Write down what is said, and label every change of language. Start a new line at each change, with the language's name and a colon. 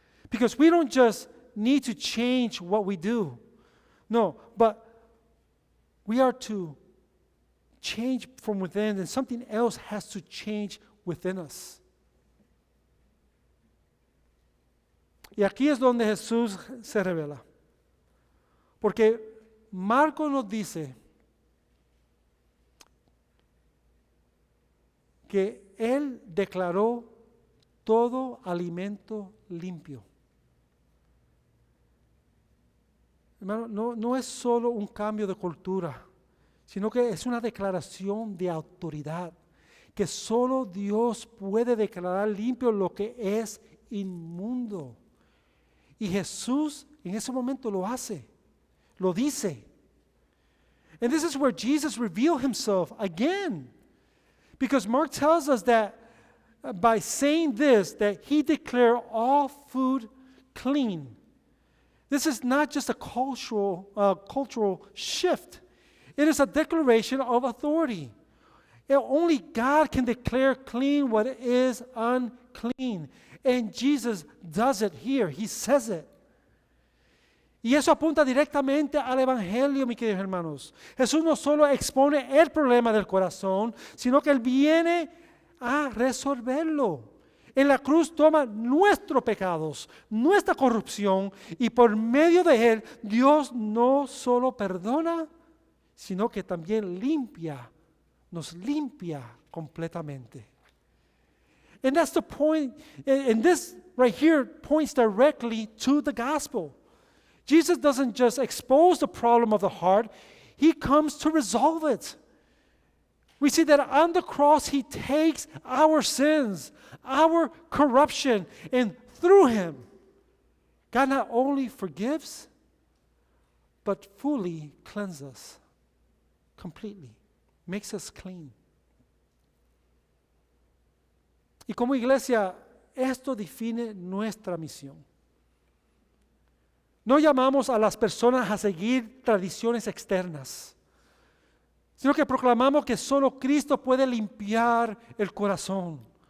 English: Because we don't just need to change what we do. No, but we are to change from within, and something else has to change within us.
Spanish: Y aquí es donde Jesús se revela. Porque Marcos nos dice que Él declaró todo alimento limpio. Hermano, no es solo un cambio de cultura, sino que es una declaración de autoridad, que solo Dios puede declarar limpio lo que es inmundo. Y Jesús en ese momento lo hace, lo dice.
English: And this is where Jesus revealed himself again. Because Mark tells us that by saying this, that he declared all food clean. This is not just a cultural shift. It is a declaration of authority. Only God can declare clean what is unclean. And Jesus does it here. He says it.
Spanish: Y eso apunta directamente al Evangelio, mis queridos hermanos. Jesús no solo expone el problema del corazón, sino que Él viene a resolverlo. En la cruz toma nuestros pecados, nuestra corrupción, y por medio de Él, Dios no solo perdona, sino que también nos limpia completamente.
English: And that's the point, and this right here points directly to the gospel. Jesus doesn't just expose the problem of the heart, He comes to resolve it. We see that on the cross, He takes our sins, our corruption, and through Him, God not only forgives, but fully cleanses us completely, makes us clean.
Spanish: Y como iglesia, esto define nuestra misión. No llamamos a las personas a seguir tradiciones externas, sino que proclamamos que solo Cristo puede limpiar el corazón.